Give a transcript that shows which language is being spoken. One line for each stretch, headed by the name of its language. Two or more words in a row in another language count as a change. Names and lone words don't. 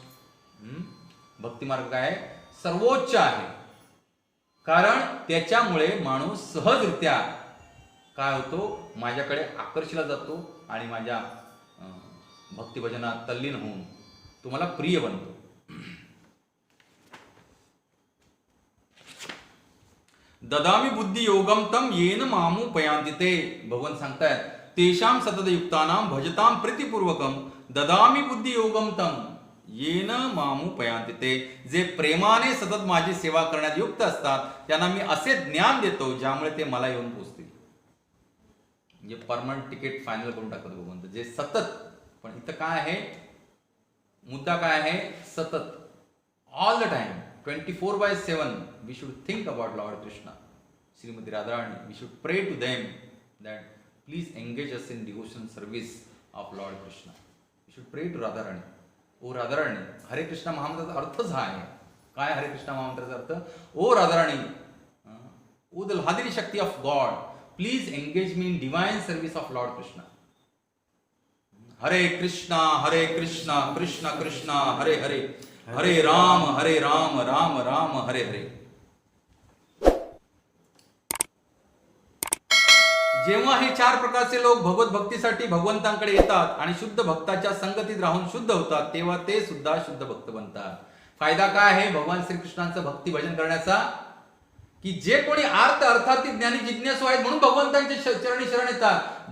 Marathi: भक्ती मार्ग काय, सर्वोच्च आहे. कारण त्याच्यामुळे माणूस सहजरित्या काय होतो, माझ्याकडे आकर्षिला जातो आणि माझ्या भक्तिभजनात तल्लीन होऊन तुम्हाला प्रिय बनतो.
Sanskrit: ददामी बुद्धी योगम तम येन मामुपयांति ते.
Marathi: भगवान सांगतायत,
Sanskrit: तेषाम सतत युक्तानाम भजताम प्रीतिपूर्वकम ददामी बुद्धी योगम तम येन मामुपयांति ते.
Marathi: जे प्रेमाने सतत माझी सेवा करण्यात युक्त असतात त्यांना मी असे ज्ञान देतो ज्यामुळे ते मला येऊन पोहोचतील. म्हणजे
English: permanent ticket final
Marathi: करून टाकत भगवंत. जे सतत, पण इथं काय आहे, मुद्दा काय आहे, सतत,
English: all the time, 24/7 we should think about Lord Krishna. Srimati Radharani, we should pray to them that please engage us in devotion service of Lord Krishna. We should pray to Radharani.
Marathi: ओ राधाराणी, हरे कृष्णा महामंत्राचा अर्थच हा आहे. काय हरे कृष्णा महामंत्राचा अर्थ, ओ राधाराणी,
English: O the hadiri shakti of God, please engage me in divine service of Lord Krishna.
Sanskrit: हरे कृष्णा कृष्णा कृष्णा हरे हरे, हरे राम राम राम हरे हरे.
Marathi: जेव्हा हे 4 प्रकारचे लोक भगवत भक्तीसाठी भगवंतांकडे येतात आणि शुद्ध भक्ताच्या संगतीत राहून शुद्ध होतात, तेव्हा ते सुद्धा शुद्ध भक्त बनतात. फायदा काय आहे भगवान श्रीकृष्णांचं भक्ती भजन करण्याचा, की जे कोणी अर्थार्थी ज्ञानी जिज्ञासू आहेत म्हणून भगवंतांच्या चरणी शरण येतात.